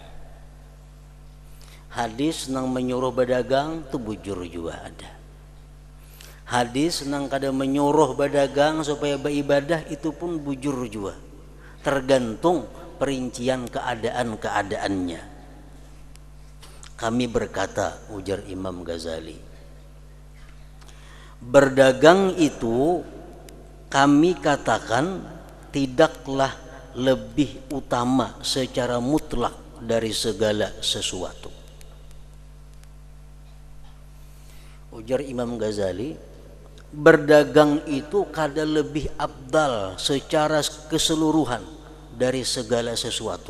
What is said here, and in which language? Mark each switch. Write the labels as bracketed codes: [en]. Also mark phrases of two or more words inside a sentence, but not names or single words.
[bjn] Hadis nang menyuruh berdagang tu bujur juga ada. Hadis nang kada menyuruh berdagang supaya beribadah itu pun bujur juga. [id] Tergantung perincian keadaan-keadaannya. Kami berkata, ujar Imam Ghazali, berdagang itu kami katakan tidaklah lebih utama secara mutlak dari segala sesuatu. [bjn] Ujar Imam Ghazali, berdagang itu kada lebih afdal secara keseluruhan dari segala sesuatu.